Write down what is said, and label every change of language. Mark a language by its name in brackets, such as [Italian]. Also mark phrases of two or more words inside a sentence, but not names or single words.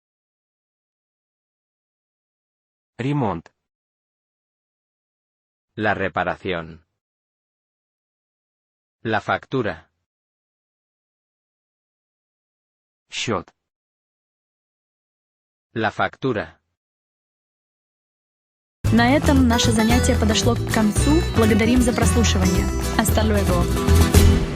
[Russian] Ремонт. [Spanish] La reparación. La factura. [Russian] Счет. [Spanish] La factura. [Russian] На этом наше занятие подошло к концу. Благодарим за прослушивание. [Spanish] Hasta luego.